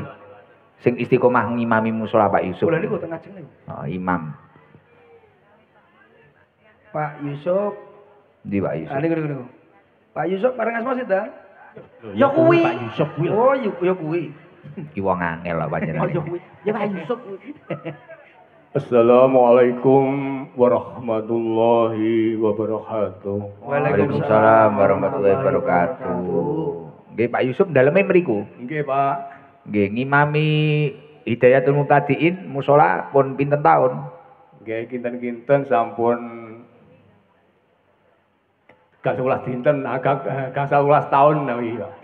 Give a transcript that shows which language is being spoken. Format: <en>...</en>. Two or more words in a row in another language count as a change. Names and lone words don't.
<jv>Sing istiqomah ngimami musala Pak Yusuf. Kula niku teng ngajeng niku. Oh, imam. Pak Yusuf. Ndi Pak Yusuf? Ah, niku. Pak Yusuf bareng Asma Sinten? Ya kuwi. Pak Yusuf kuwi. Oh, ya kuwi. Ki wong angel lah panjenengan. Ya kuwi. Ya Pak Yusuf kuwi.</jv> <ar>السلام عليكم ورحمة الله وبركاته. وعليكم السلام ورحمة الله وبركاته.</ar> <jv>Nggih Pak Yusuf daleme mriku. Nggih, Pak. Nggih ngimami Hidayatul Mubtadiin musala pun pinten taun? Nggih kinten-kinten sampun gangsal dinten agak gangsal 11 tahun nawi Pak.</jv>